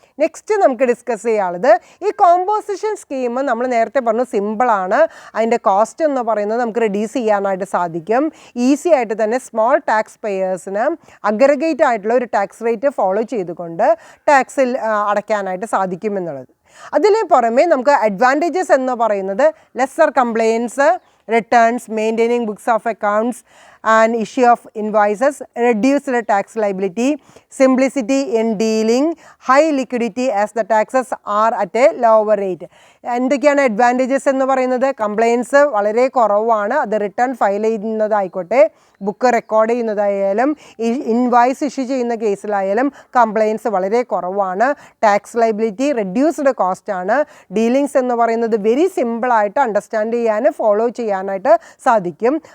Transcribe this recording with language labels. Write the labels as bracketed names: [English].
[Malayalam] Next നമുക്ക് discuss ചെയ്യാനുള്ളത് ഈ കോമ്പോസിഷൻ സ്കീം നമ്മൾ നേരത്തെ പറഞ്ഞു സിമ്പിളാണ്. അതിൻ്റെ കോസ്റ്റ് എന്ന് പറയുന്നത് നമുക്ക് റെഡ്യൂസ് ചെയ്യാനായിട്ട് സാധിക്കും. ഈസി ആയിട്ട് തന്നെ സ്മോൾ ടാക്സ് പേയേഴ്സിന് അഗ്രഗേറ്റ് ആയിട്ടുള്ള ഒരു ടാക്സ് റേറ്റ് ഫോളോ ചെയ്തുകൊണ്ട് ടാക്സിൽ അടയ്ക്കാനായിട്ട് സാധിക്കും എന്നുള്ളത്. അതിന് പുറമെ നമുക്ക് അഡ്വാൻറ്റേജസ് എന്ന് പറയുന്നത് [English] Lesser compliance, returns, maintaining books of accounts and issue of invoices, reduced tax liability, simplicity in dealing, high liquidity as the taxes are at a lower rate. [Malayalam] എന്തൊക്കെയാണ് advantages എന്ന് പറയുന്നത്? കംപ്ലയിൻസ് വളരെ കുറവാണ്. അത് return file ചെയ്യുന്നതായിക്കോട്ടെ, book record ചെയ്യുന്നതായാലും, invoice issue ചെയ്യുന്ന കേസിലായാലും compliance വളരെ കുറവാണ്. Tax liability reduced കോസ്റ്റാണ്. Dealings എന്ന് പറയുന്നത് വെരി സിമ്പിളായിട്ട് അണ്ടർസ്റ്റാൻഡ് ചെയ്യാൻ ഫോളോ ചെയ്യാനായിട്ട് സാധിക്കും.